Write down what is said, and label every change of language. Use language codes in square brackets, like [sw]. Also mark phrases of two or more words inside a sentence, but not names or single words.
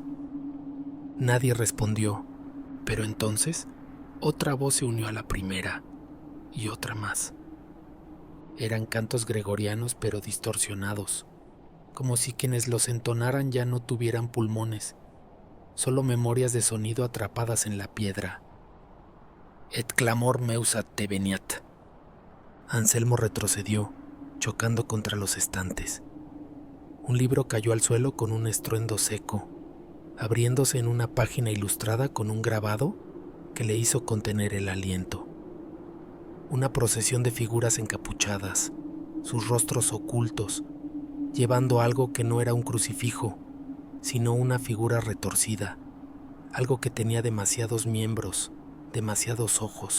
[es] Nadie respondió, pero entonces otra voz se unió a la primera, y otra más. Eran cantos gregorianos pero distorsionados, como si quienes los entonaran ya no tuvieran pulmones, solo memorias de sonido atrapadas en la piedra. [la] Et clamor meus adveniat. [es] Anselmo retrocedió, chocando contra los estantes. Un libro cayó al suelo con un estruendo seco, abriéndose en una página ilustrada con un grabado que le hizo contener el aliento. Una procesión de figuras encapuchadas, sus rostros ocultos, llevando algo que no era un crucifijo, sino una figura retorcida, algo que tenía demasiados miembros, demasiados ojos.